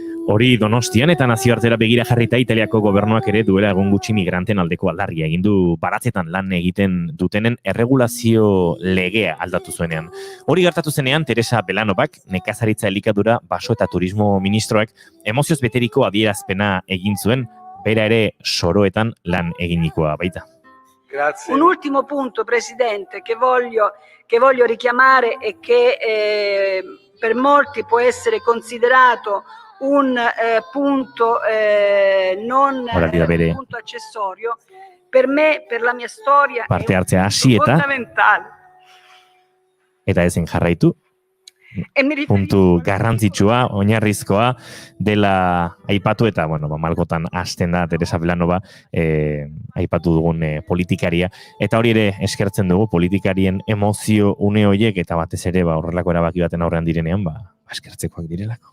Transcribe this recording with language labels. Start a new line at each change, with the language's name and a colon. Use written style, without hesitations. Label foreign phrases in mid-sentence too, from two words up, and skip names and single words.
Basque: Hori Donostian eta nazioartera begira jarrita Italiako gobernuak ere duela egun gutxi migranten aldeko aldarria egin du baratzetan lan egiten dutenen erregulazio legea aldatu zuenean. Hori gertatu zenean Teresa Belanobak, nekazaritza elikadura, baso eta turismo ministroak emozioz beteriko adierazpena egin zuen, bera ere soroetan lan eginikoa baita.
Italian: Grazie. Un ultimo punto, Presidente, che voglio richiamare e che per molti può essere considerato un punto non un punto accessorio, per me, per la mia storia,
Basque: parte hartzea
Italian: è
Basque: hasi eta
Italian: fondamentale.
Basque: Eta ezen jarraitu. Puntu garrantzitsua, oinarrizkoa dela aipatu eta, malgotan hasten da Teresa Belanova aipatu dugun politikaria. Eta hori ere eskertzen dugu politikarien emozio une horiek eta batez ere horrelako erabaki baten aurrean direnean, eskertzekoak direlako.